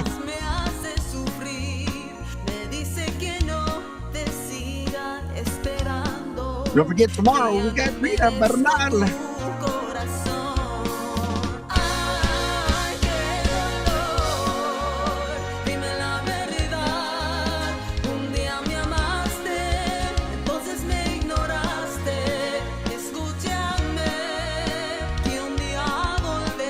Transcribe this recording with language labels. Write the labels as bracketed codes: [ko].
[es] lágrimas, me hace sufrir, me dice que no te siga esperando. [en] Don't forget tomorrow we got Rita Bernal. [es] Tu corazón. Ay, qué dolor, dime la verdad. Un día me amaste, entonces me ignoraste. Escúchame, que un día volverás.